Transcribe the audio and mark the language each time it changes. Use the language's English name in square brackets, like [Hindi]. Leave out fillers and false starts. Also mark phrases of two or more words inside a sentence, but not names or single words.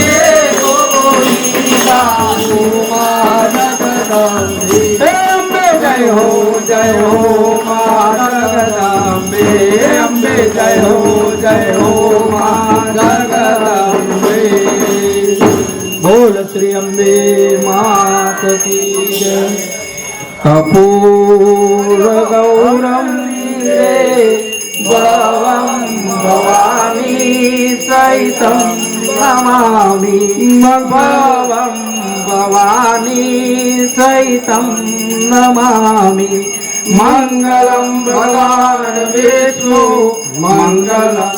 [Hindi] जय हो माँ जगदम्बे अम्बे जय हो माँ जगदम्बे बोल श्री अम्बे मात की जय [Sanskrit] कपूर गौरम भवम भवानी सहितं नमामि भवं भवानी सहितं नमामि मङ्गलं भगवान् विष्णु मङ्गल